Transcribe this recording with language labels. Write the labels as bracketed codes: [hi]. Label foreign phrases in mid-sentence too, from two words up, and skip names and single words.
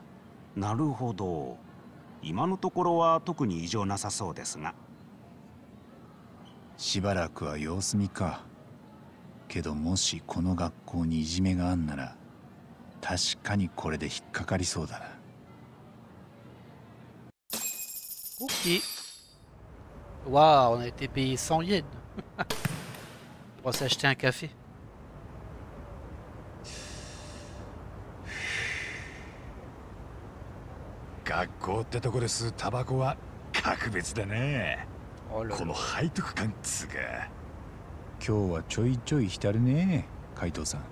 [ja] なるほど。今のところは特に異常なさそうですが。しばらくは様子見か。けどもしこの学校にいじめがあんなら確かにこれで引っかかりそうだな。 [fr] Ok. Waouh, on a été payé 100 yens. On va s'acheter un café. [ja] 学校ってとこで吸うタバコは格別だね。 [fr] Oh là [ja] この [fr] là. [ja] 背徳感っつうか。今日はちょいちょい浸るね、海藤さん。